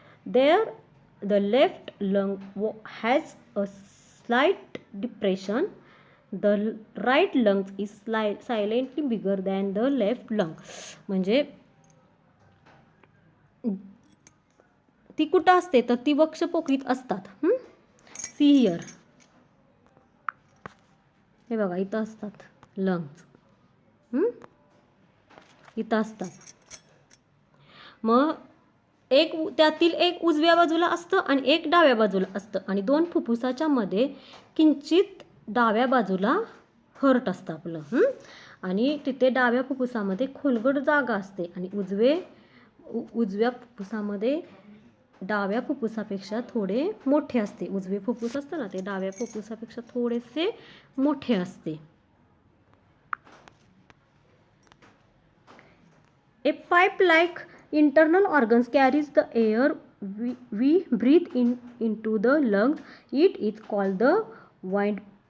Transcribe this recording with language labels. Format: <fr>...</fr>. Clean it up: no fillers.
<en>There, the left lung has a slight depression. The right lung is slightly bigger than the left lung.</en> <mr>म्हणजे ती कुठं असते तर ती वक्षपोकळीत असतात.</mr> <en>see here,</en> <mr>हे बघा इथं असतात लंग्स, इथं असतात. मग त्यातील एक उजव्या बाजूला असतं आणि एक डाव्या बाजूला असतं आणि दोन फुफ्फुसाच्या मध्ये किंचित डाव्या बाजूला हर्ट असतं आपलं. आणि तिथे डाव्या फुफ्फुसामध्ये खोलगट जागा असते आणि उजव्या फुफ्फुसामध्ये डाव्या फुफ्फुसापेक्षा थोडे मोठे असते. उजवे फुफ्फुस असतं ना, ते डाव्या फुफ्फुसापेक्षा थोडेसे मोठे असते.</mr> <en>A pipe-like internal organs carries the air we breathe into the lungs. It is called the windpipe.</en>